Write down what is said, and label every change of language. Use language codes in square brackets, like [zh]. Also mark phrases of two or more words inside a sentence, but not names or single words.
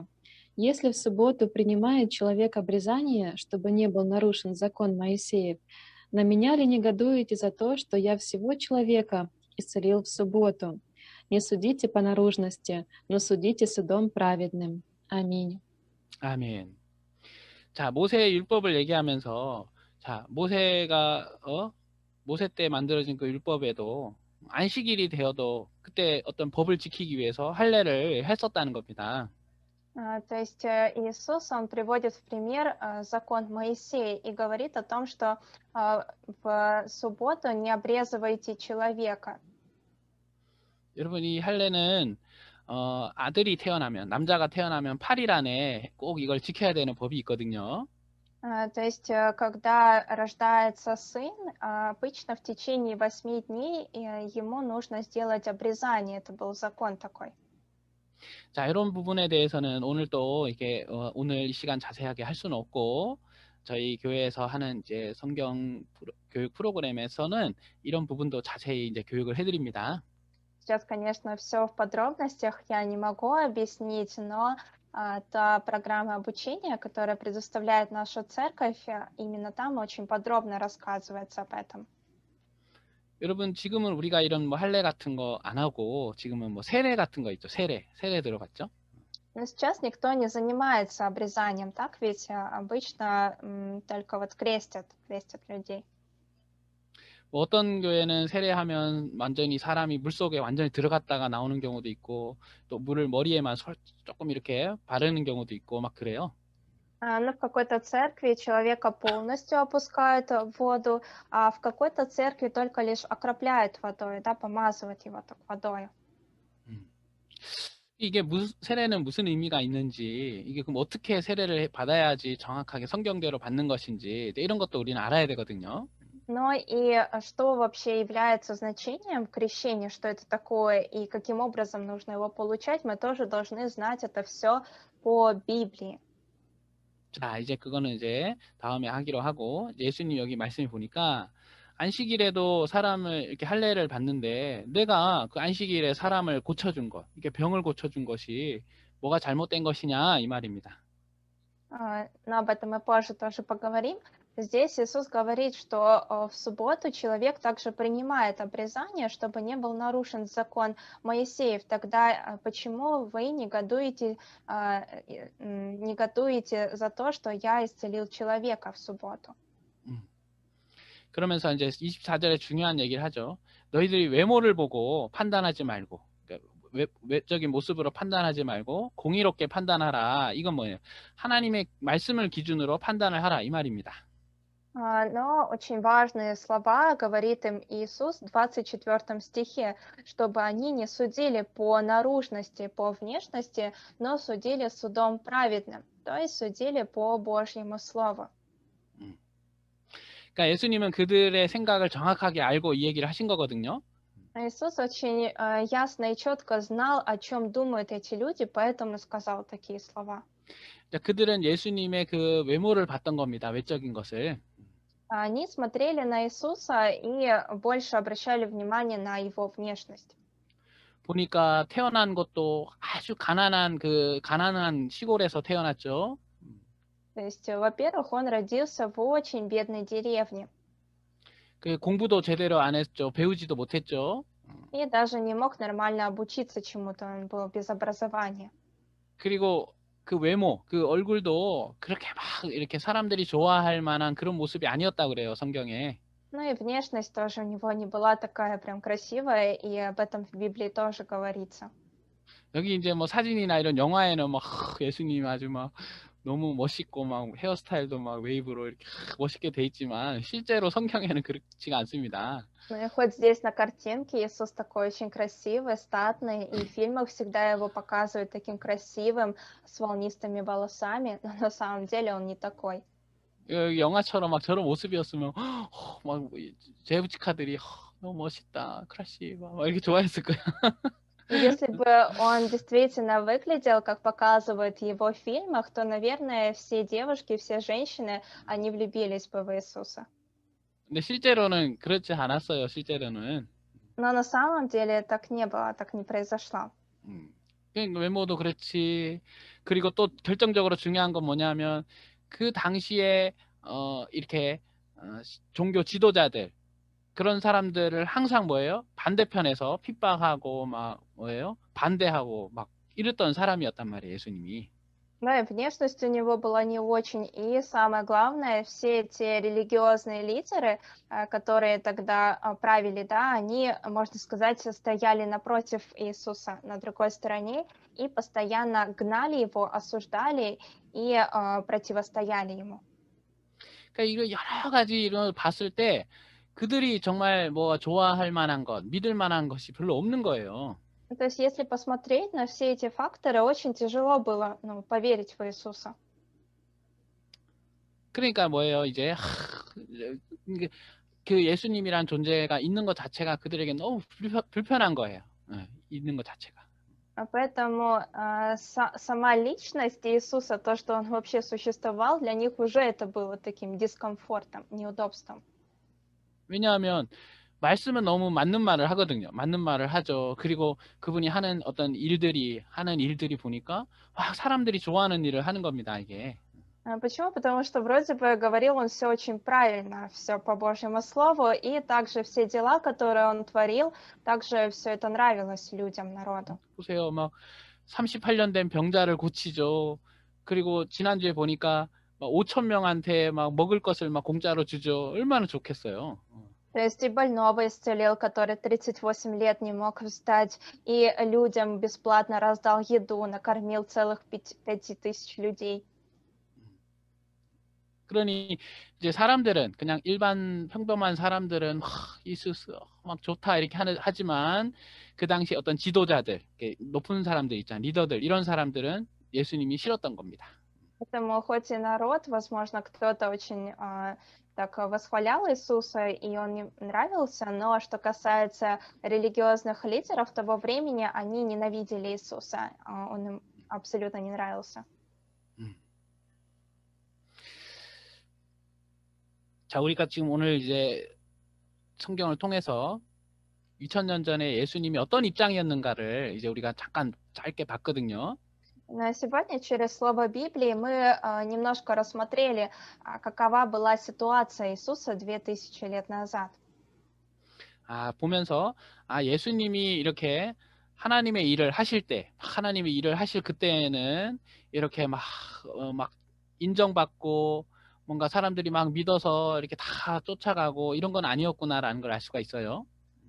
[ru] Если в субботу принимает человек обрезание, чтобы не был нарушен закон Моисеев, на меня ли негодуете за то, что я всего человека исцелил в субботу? Не судите по наружности, но судите судом праведным. Аминь». [ko] 아멘. 자, 모세의 율법을 얘기하면서 자, 모세가 모세 때 만들어진 그 율법에도 안식일이 되어도 그때 어떤 법을 지키기 위해서 할례를 했었다는 겁니다. [ru] То есть Иисус, он приводит в пример закон Моисея и говорит о том, что в субботу не обрезывайте человека. [ko] 여러분, 이 할례는 아들이 태어나면, 남자가 태어나면 8일 안에 꼭 이걸 지켜야 되는 법이 있거든요. [ru] То есть когда рождается сын, обычно в течение 8 дней ему нужно сделать обрезание. Это был закон такой. [ko] 자, 이런 부분에 대해서는 오늘 또 이렇게 오늘 이 시간 자세하게 할 수는 없고 저희 교회에서 하는 이제 성경 교육 프로그램에서는 이런 부분도 자세히 이제 교육을 해드립니다. [ru] Сейчас, конечно, все в подробностях я не могу объяснить, но та программа обучения, которая предоставляет наша церковь, именно там очень подробно рассказывается об этом. [ko] 여러분, 지금은 우리가 이런 뭐 할례 같은 거 안 하고 지금은 뭐 세례 같은 거 있죠. 세례 들어갔죠. [ru] Но сейчас никто не занимается обрезанием, так ведь обычно только вот крестят людей. [ko] 뭐 어떤 교회는 세례하면 완전히 사람이 물속에 완전히 들어갔다가 나오는 경우도 있고 또 물을 머리에만 조금 이렇게 바르는 경우도 있고 막 그래요. [ru] Но в какой-то церкви человека полностью опускают в воду, а в какой-то церкви только лишь окропляют водой, да, помазывают его так водой. [ko] 이게 세례는 무슨 의미가 있는지, 이게 그럼 어떻게 세례를 받아야지 정확하게 성경대로 받는 것인지 이런 것도 우리는 알아야 되거든요. [ru] Но и что вообще является значением крещения, что это такое и каким образом нужно его получать, мы тоже должны знать это все по Библии. [ko] 자, 이제 그거는 이제 다음에 하기로 하고, 예수님 여기 말씀을 보니까 안식일에도 사람을 이렇게 할례를 받는데 내가 그 안식일에 사람을 고쳐준 것, 이렇게 병을 고쳐준 것이 뭐가 잘못된 것이냐 이 말입니다. [ru] Но об этом мы позже тоже поговорим. Здесь Иисус говорит, что в субботу человек также принимает обрезание, чтобы не был нарушен закон Моисеев. Тогда почему вы негодуете за то, что я исцелил человека в субботу? [ko] 그러면서 이제 24절에 중요한 얘기를 하죠. 너희들이 외모를 보고 판단하지 말고, 그러니까 외적인 모습으로 판단하지 말고 공의롭게 판단하라. 이건 뭐예요? 하나님의 말씀을 기준으로 판단을 하라 이 말입니다. [ru] Но очень важные слова говорит им Иисус в 24 стихе, чтобы они не судили по наружности, по внешности, но судили судом праведным, то есть судили по Божьему Слову. 음. [ko] 그러니까 예수님은 그들의 생각을 정확하게 알고 이 얘기를 하신 거거든요. [ru] Иисус очень ясно и четко знал, о чем думают эти люди, поэтому сказал такие слова. [ko] 그들은 예수님의 그 외모를 봤던 겁니다. 외적인 것을. [ru] Они смотрели на Иисуса и больше обращали внимание на его внешность. [ko] 보니까 태어난 것도 아주 가난한 시골에서 태어났죠. [ru] То есть, во-первых, он родился в очень бедной деревне [ko] 그 공부도 제대로 안 했죠. 배우지도 못했죠. [ru] и даже не мог нормально обучиться чему-то, он был без образования. [ko] 그리고 그 외모, 그 얼굴도 그렇게 막 이렇게 사람들이 좋아할 만한 그런 모습이 아니었다 그래요, 성경에. [ru] Ну и внешность тоже у него не была такая прям красивая, и об этом в Библии тоже говорится. [ko] 여기 이제 뭐 사진이나 이런 영화에는 막 예수님 아주 막 너무 멋있고 막 헤어스타일도 막 웨이브로 이렇게 멋있게 돼 있지만 실제로 성경에는 그렇지가 않습니다. [ru] Ну и хоть здесь на картинке Иисус такой очень красивый, статный, и в фильмах всегда его показывают таким красивым, с волнистыми волосами, но на самом деле он не такой. [ko] 영화처럼 막 저런 모습이었으면 막 제부치카들이 너무 멋있다, 크러쉬 막 이렇게 좋아했을 거야. [ru] Если бы он действительно выглядел, как показывают его в фильмах, то, наверное, все девушки, все женщины, они влюбились бы в Иисуса. [ko] 근데 실제로는 그렇지 않았어요. 실제로는. [ru] Но на самом деле так не было, так не произошло. [ko] 그러니까 외모도 그렇지. 그리고 또 결정적으로 중요한 건 뭐냐면 그 당시에 이렇게 종교 지도자들 그런 사람들을 항상 뭐예요? 반대편에서 핍박하고 막 뭐예요? 반대하고 막 이랬던 사람이었단 말이에요, 예수님이. [ru] Да, и внешность у него была не очень. И самое главное, все эти религиозные лидеры, которые тогда правили, да, они, можно сказать, стояли напротив Иисуса на другой стороне и постоянно гнали его, осуждали и противостояли ему. [ko] 그러니까 이거 여러 가지 이런 걸 봤을 때 그들이 정말 뭐 좋아할 만한 것, 믿을 만한 것이 별로 없는 거예요. [ru] То есть, если посмотреть на все эти факторы, очень тяжело было, поверить в Иисуса. [ko] 그러니까 뭐예요, 이제 그 예수님이란 존재가 있는 것 자체가 그들에게 너무 불편한 거예요. 있는 것 자체가. [ru] Поэтому сама личность Иисуса, то, что он вообще существовал, для них уже это было таким дискомфортом, неудобством. [ko] 왜냐하면 말씀은 너무 맞는 말을 하거든요. 맞는 말을 하죠. 그리고 그분이 하는 일들이 보니까 막 사람들이 좋아하는 일을 하는 겁니다, 이게. [ru] Почему? Потому что вроде бы говорил он все очень правильно, все по Божьему Слову, и также все дела, которые он творил, также все это нравилось людям, народу. [ko] 보세요. 막 38년 된 병자를 고치죠. 그리고 지난주에 보니까 막 5,000명한테 막 먹을 것을 막 공짜로 주죠. 얼마나 좋겠어요. [ru] То есть и больного исцелил, который 38 лет не мог встать, и людям бесплатно раздал еду, накормил целых 5000 людей. [ko] 그러니 이제 사람들은 그냥 일반 평범한 사람들은 이수스 막 좋다 이렇게 하지만 그 당시 어떤 지도자들, 높은 사람들 있잖아요. 리더들 이런 사람들은 예수님이 싫었던 겁니다. [ru] Поэтому хоть и народ, возможно, кто-то очень так восхвалял Иисуса, и он им нравился, но что касается религиозных лидеров того времени, они ненавидели Иисуса, он им абсолютно не нравился. [ko] 자, 우리가 지금 오늘 이제 성경을 통해서 2000년 전에 예수님이 어떤 입장이었는가를 이제 우리가 잠깐 짧게 봤거든요. [ru] На сегодня через слово Библии мы немножко рассмотрели, какова была ситуация Иисуса 2000 лет назад. [ko] 보면서 예수님이 이렇게 하나님의 일을 하실 때, 하나님의 일을 하실 그때는 이렇게 막 인정받고 뭔가 사람들이 막 믿어서 이렇게 다 쫓아가고 이런 건 아니었구나라는 걸 알 수가 있어요.